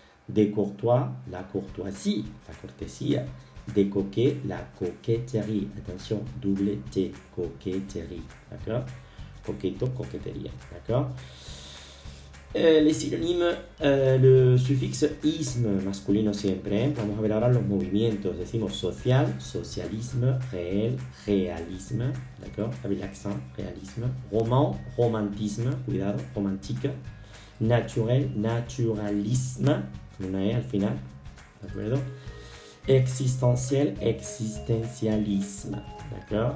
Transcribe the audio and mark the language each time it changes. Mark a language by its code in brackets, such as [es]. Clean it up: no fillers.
[fr] De courtois, la courtoisie, la cortesía. De coquet, la coquetterie, attention, double T, coquetterie, d'accord, coqueto, coquetería, d'accord. [es] Les synonymes, le sufixe isme, masculino siempre, ¿eh? Vamos a ver ahora los movimientos. [fr] Decimos social, socialisme, réel, réalisme, d'accord, avec l'accent, réalisme. Roman, romantisme, cuidado, romantique. [es] Naturel, naturalisme, con una E al final, ¿de acuerdo? [fr] Existentiel, existencialisme, d'accord.